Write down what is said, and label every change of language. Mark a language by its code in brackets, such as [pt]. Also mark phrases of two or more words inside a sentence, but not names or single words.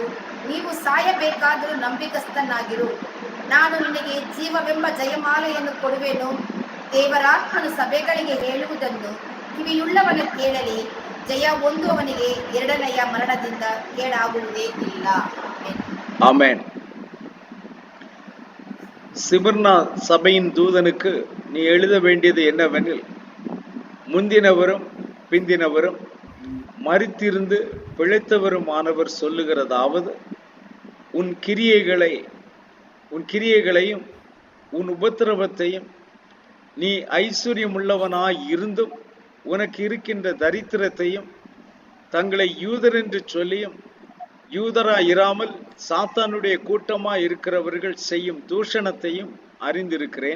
[kn] ನೀವು ಸಾಯಬೇಕಾದರೂ ನಂಬಿಕಸ್ಥನಾಗಿರು. ನಾನು ನಿನಗೆ ಜೀವವೆಂಬ ಜಯಮಾಲೆಯನ್ನು ಕೊಡುವೆನು. ದೇವರಾತ್ಮನು ಸಭೆಗಳಿಗೆ ಹೇಳುವುದನ್ನು ಕಿವಿಯುಳ್ಳವನು ಕೇಳಲಿ. ಜಯ ಹೊಂದುವವನಿಗೆ 2ನೆಯ ಮರಣದಿಂದ ಕೇಡಾಗುವುದೇ ಇಲ್ಲ. [ta] ஆமென். சிமிர்னா சபையின் தூதனுக்கு நீ எழுத வேண்டியது என்னவெனில், முந்தினவரும் பிந்தினவரும் மரித்திருந்து பிழைத்தவருமானவர் சொல்லுகிறதாவது, உன் கிரியைகளையும் உன் உபத்திரவத்தையும் நீ ஐஸ்வர்யமுள்ளவனாய் இருந்தும் உனக்கு இருக்கின்ற தரித்திரத்தையும் தங்களை யூதர் என்று சொல்லியும் யூதராய் இராமல் சாத்தானுடைய கூட்டமாய் இருக்கிறவர்கள் செய்யும் தூஷணத்தையும் அறிந்திருக்கிறேன்.